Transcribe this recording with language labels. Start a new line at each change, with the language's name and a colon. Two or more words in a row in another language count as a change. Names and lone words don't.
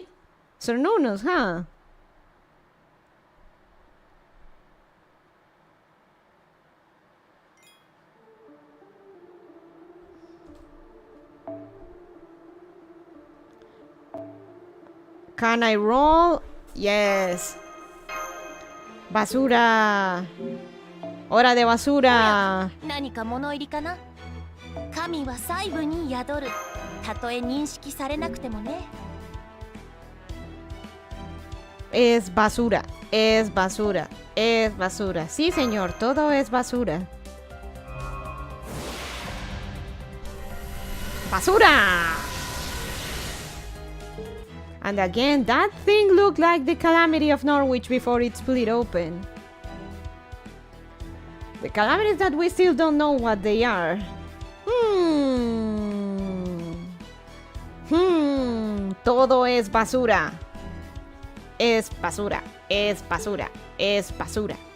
English: Cernunnos, huh? Can I roll? Yes.
Spanish: Basura. Hora de basura.
Japanese: 何か物入りかな。神は細部に宿る。たとえ認識されなくてもね。
Spanish: Es basura, es basura, es basura. Sí, señor, todo es basura. ¡Basura!
English: And again, that thing looked like the calamity of Norwich before it split open. The calamities that we still don't know what they are.
Spanish: Todo es basura. Es basura. Es basura. Es basura.